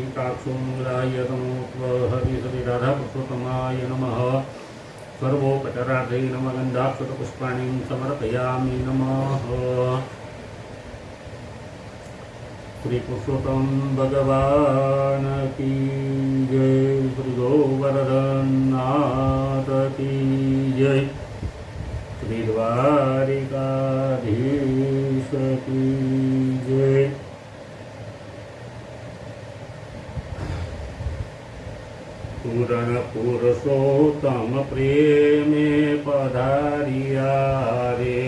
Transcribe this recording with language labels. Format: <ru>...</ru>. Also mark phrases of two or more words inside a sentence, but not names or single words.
<sa>कमलाक्षुंगलाय नमो हरिश्री राधा पुरुषोत्तमाय नमः। सर्वोपचारार्थे नमः। गन्धाक्षतपुष्पाणिं समर्पयामि नमः।</sa> <hi>श्री पुरुषोत्तम भगवान की जय। श्री गोवर्धननाथ की जय। श्री द्वारिकाधीश की जय।</hi> <gu>પૂરણ પુરુષોત્તમ પ્રેમે પધારિયા રે।</gu>